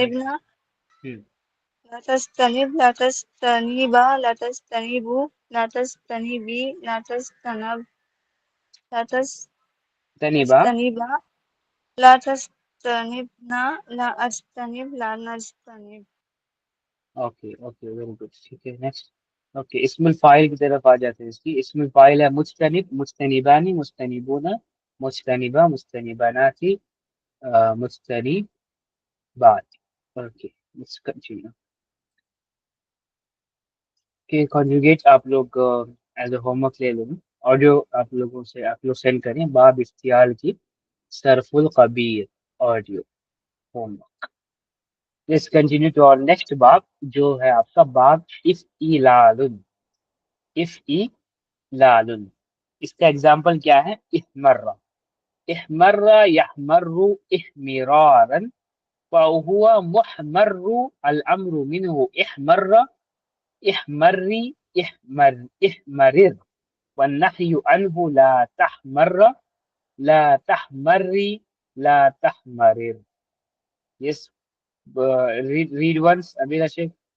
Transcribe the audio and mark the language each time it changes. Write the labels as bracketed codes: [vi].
[ar] يجتنبنا لا تجتنب لا تجتنبا لا تجتنبوا لا تجتنبي لا تجتنب لا تنبا. تجتنبا لا تجتنبنا لا أجتنب لا نجتنب. [en] okay okay very good, [ur] ٹھیک ہے next. Okay اسم الفاعل کی طرف آ جاتے ہیں. اس کی اسم الفاعل ہے مجتنب, مجتنبانی, مجتنبون, مجتنبہ, مجتنباناتی, مجتنبات. [en] Okay let's continue. [ur] کہ کنجوگیٹ آپ لوگ [en] as a homework [ur] لے لیں, آڈیو آپ لوگ سینڈ کریں. باب افتیال کی صرف القبیر audio home work. [en] let's continue to [ur] اور نیکسٹ باب جو ہے آپ کا باب افعلال. [ar] افعلال [ur] اس کا ایگزامپل کیا ہے؟ [ar] احمر, احمر یحمر احمرارا فهو محمر الامر منه احمر احمري احمرر والنحي عنه لا تحمر لا تحمري لا تحمرر. [en] Yes, read once Amira Sheikh.